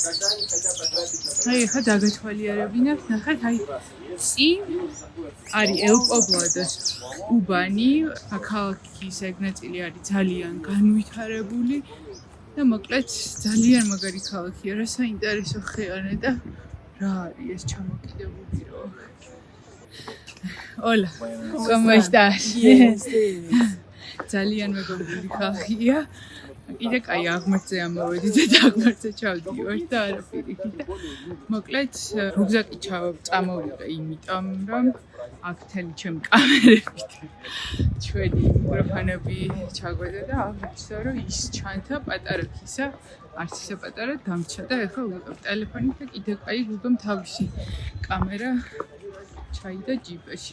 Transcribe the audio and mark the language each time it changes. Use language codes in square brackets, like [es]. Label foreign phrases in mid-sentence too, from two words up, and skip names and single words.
[ka] ახლა დაგათვალიერებინებთ, ნახეთ, წინ არის ელ-პობლადოს უბანი, ქალაქის ეგ ნაწილი არის ძალიან განვითარებული და მოკლედ ძალიან მაგარი ქალაქია, რა საინტერესო ხეანა და რა არის ეს ჩამოკიდებული რო. [es] Hola, ¿cómo estás? [ka] ძალიან მეგობრული ხალხია. კიდე კაი აღმართზე ამოვედით და აღმართზე ჩავდივართ და არაფერი და მოკლედ რუგზაკი წამოვიღე, იმიტომ რომ აქ თელი ჩემი კამერებით ჩვენი მიკროფონები ჩაგვედა და აღნიშნა რომ ის ჩანთა პატარა ქისა, არც ისე პატარა დამრჩა და ეხლა ვიღებ ტელეფონით და კიდე კაი ვიღებ თავისი კამერა ჩაიდა ჯიპში.